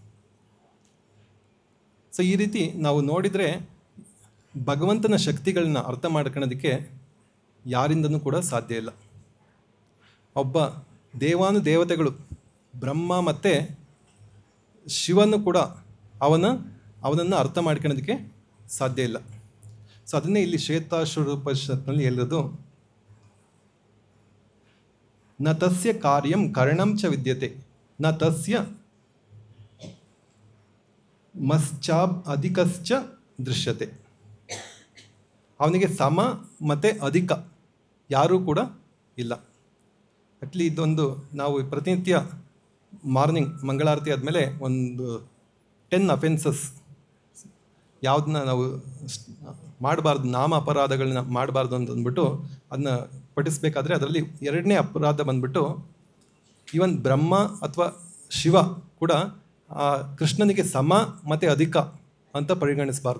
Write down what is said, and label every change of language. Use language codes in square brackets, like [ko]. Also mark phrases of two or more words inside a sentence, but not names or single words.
[kn] ಸೊ ಈ ರೀತಿ ನಾವು ನೋಡಿದರೆ ಭಗವಂತನ ಶಕ್ತಿಗಳನ್ನ ಅರ್ಥ ಮಾಡ್ಕೊಳ್ಳೋದಕ್ಕೆ ಯಾರಿಂದನೂ ಕೂಡ ಸಾಧ್ಯ ಇಲ್ಲ. ಒಬ್ಬ ದೇವತೆಗಳು ಬ್ರಹ್ಮ ಮತ್ತು ಶಿವನು ಕೂಡ ಅವನನ್ನು ಅರ್ಥ ಮಾಡ್ಕೊಳ್ಳೋದಕ್ಕೆ ಸಾಧ್ಯ ಇಲ್ಲ. ಸೊ ಅದನ್ನೇ ಇಲ್ಲಿ ಶ್ವೇತಾಶ್ವರೋಪನಿಷತ್ನಲ್ಲಿ ಹೇಳಿರೋದು, [sa] ನ ತಸ್ಯ ಕಾರ್ಯಂ ಕರಣಂ ಚ ವಿದ್ಯತೆ ನ ತಸ್ಯ ಮಶ್ಚಾಬ್ ಅಧಿಕಶ್ಚ ದೃಶ್ಯತೆ. [kn] ಅವನಿಗೆ ಸಮ ಮತ್ತು ಅಧಿಕ ಯಾರೂ ಕೂಡ ಇಲ್ಲ. ಅಟ್ಲಿ ಇದೊಂದು ನಾವು ಪ್ರತಿನಿತ್ಯ ಮಾರ್ನಿಂಗ್ ಮಂಗಳಾರತಿ ಆದಮೇಲೆ ಒಂದು 10 ಅಫೆನ್ಸಸ್ ಯಾವುದನ್ನ ನಾವು ಮಾಡಬಾರ್ದು, ನಾಮ ಅಪರಾಧಗಳನ್ನ ಮಾಡಬಾರ್ದು ಅಂತ ಅಂದ್ಬಿಟ್ಟು ಅದನ್ನ ಪಠಿಸ್ಬೇಕಾದ್ರೆ ಅದರಲ್ಲಿ 2ನೇ ಅಪರಾಧ ಬಂದ್ಬಿಟ್ಟು ಈವನ್ ಬ್ರಹ್ಮ ಅಥವಾ ಶಿವ ಕೂಡ ಕೃಷ್ಣನಿಗೆ ಸಮ ಮತ್ತು ಅಧಿಕ ಅಂತ ಪರಿಗಣಿಸಬಾರ್ದು.